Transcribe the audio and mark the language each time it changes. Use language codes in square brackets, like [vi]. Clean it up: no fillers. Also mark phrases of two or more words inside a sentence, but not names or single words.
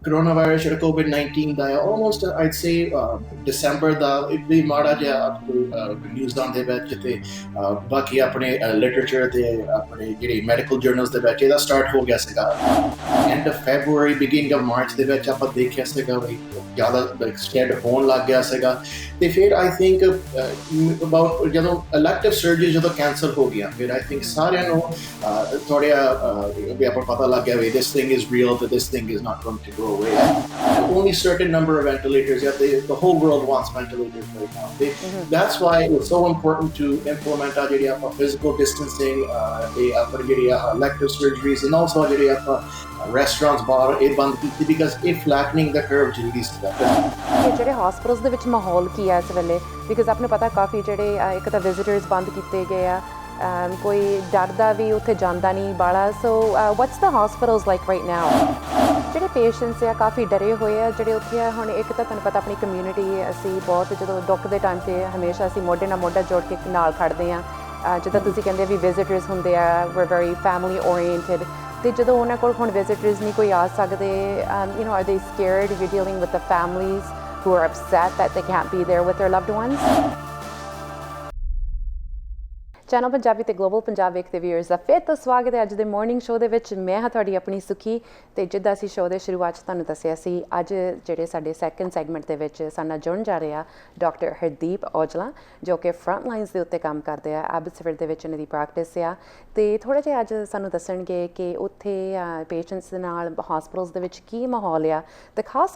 [pa] coronavirus ਜਿਹੜਾ COVID-19 ਦਾ ਹੈ [en] almost I'd say [pa] December ਦਾ ਵੀ ਮਾੜਾ ਜਿਹਾ ਨਿਊਜ਼ ਦੇ ਵਿੱਚ ਤੇ ਬਾਕੀ ਆਪਣੇ ਲਿਟਰੇਚਰ ਤੇ ਆਪਣੇ ਜਿਹੜੇ ਮੈਡੀਕਲ ਜਰਨਲਸ ਦੇ ਵਿੱਚ ਇਹਦਾ ਸਟਾਰਟ ਹੋ ਗਿਆ ਸੀਗਾ [en] end of February beginning of March [pa] ਦੇ ਵਿੱਚ ਆਪਾਂ ਦੇਖਿਆ ਸੀਗਾ ਵੀ ਜ਼ਿਆਦਾ ਸਪਰੈਡ ਹੋਣ ਲੱਗ ਗਿਆ ਸੀਗਾ ਤੇ ਫਿਰ [en] I think about [pa] ਜਦੋਂ [en] elective surgery [pa] ਜਦੋਂ ਕੈਂਸਲ ਹੋ ਗਿਆ ਫਿਰ [en] I think [pa] ਸਾਰਿਆਂ ਨੂੰ ਥੋੜ੍ਹਾ ਵੀ ਆਪਾਂ ਪਤਾ ਲੱਗ ਗਿਆ ਵੀ [en] this thing is real that this thing is not going to go away. Only certain number of ventilators, the whole world wants ventilators right now. That's why it's so important to implement physical distancing, elective surgeries, and also restaurants bar because if flattening the curve ਜਲਦੀ [pa] ਜਿਹੜੇ ਹਸਪੀਟਲਸ ਦੇ ਵਿੱਚ ਮਾਹੌਲ ਕੀ ਹੈ ਇਸ ਵੇਲੇ ਬਿਕਾਜ਼ ਆਪਣੇ ਪਤਾ ਕਾਫੀ ਜਿਹੜੇ ਇੱਕ ਤਾਂ ਵਿਜ਼ਿਟਰਸ ਬੰਦ ਕੀਤੇ ਗਏ ਆ ਕੋਈ ਡਰਦਾ ਵੀ ਉੱਥੇ ਜਾਂਦਾ ਨਹੀਂ ਬਾਲਾ [en] so what's the hospitals like right now [pa] ਜਿਹੜੇ ਪੇਸ਼ੈਂਟਸ ਆ ਕਾਫੀ ਡਰੇ ਹੋਏ ਆ ਜਿਹੜੇ ਉੱਥੇ ਆ ਹੁਣ ਇੱਕ ਤਾਂ ਤੁਹਾਨੂੰ ਪਤਾ ਆਪਣੀ ਕਮਿਊਨਿਟੀ ਅਸੀਂ ਬਹੁਤ ਜਦੋਂ ਡਾਕਟਰ ਦੇ ਟਾਈਮ 'ਤੇ ਹਮੇਸ਼ਾ ਅਸੀਂ ਮੋਢੇ ਨਾਲ ਮੋਢਾ ਜੋੜ ਕੇ ਨਾਲ ਖੜਦੇ ਹਾਂ ਜਿੱਦਾਂ ਤੁਸੀਂ ਕਹਿੰਦੇ ਵੀ ਵਿਜ਼ਿਟਰਸ ਹੁੰਦੇ ਆ [en] we're very family oriented [pa] ਤੇ ਜਦੋਂ ਉਹਨਾਂ ਕੋਲ ਹੁਣ ਵਿਜ਼ਿਟਰਸ ਨਹੀਂ ਕੋਈ ਆ ਸਕਦੇ [en] are they scared if you're dealing with the families who are upset that they can't be there with their loved ones? [pa] ਚੈਨਲ ਪੰਜਾਬੀ ਤੇ ਗਲੋਬਲ ਪੰਜਾਬ ਵੇਖਦੇ ਵਿਊਅਰਸ ਦਾ ਫਿਰ ਤੋਂ ਸਵਾਗਤ ਹੈ ਅੱਜ ਦੇ ਮਾਰਨਿੰਗ ਸ਼ੋਅ ਦੇ ਵਿੱਚ ਮੈਂ ਹਾਂ ਤੁਹਾਡੀ ਆਪਣੀ ਸੁਖੀ ਤੇ ਜਿੱਦਾਂ ਅਸੀਂ ਸ਼ੋਅ ਦੇ ਸ਼ੁਰੂਆਤ 'ਚ ਤੁਹਾਨੂੰ ਦੱਸਿਆ ਸੀ ਅੱਜ ਜਿਹੜੇ ਸਾਡੇ ਸੈਕੰਡ ਸੈਗਮੈਂਟ ਦੇ ਵਿੱਚ ਸਾਡੇ ਨਾਲ ਜੁੜਨ ਜਾ ਰਹੇ ਆ ਡਾਕਟਰ ਹਰਦੀਪ ਔਜਲਾ ਜੋ ਕਿ ਫਰੰਟ ਲਾਈਨਸ ਦੇ ਉੱਤੇ ਕੰਮ ਕਰਦੇ ਆ ਐਬਸਫੋਰਡ ਦੇ ਵਿੱਚ ਇਹਨਾਂ ਦੀ ਪ੍ਰੈਕਟਿਸ ਆ ਤੇ ਥੋੜ੍ਹਾ ਜਿਹਾ ਅੱਜ ਸਾਨੂੰ ਦੱਸਣਗੇ ਕਿ ਉੱਥੇ ਪੇਸ਼ੈਂਟਸ ਦੇ ਨਾਲ ਹਸਪੀਟਲਸ ਦੇ ਵਿੱਚ ਕੀ ਮਾਹੌਲ ਆ ਤੇ ਖਾਸ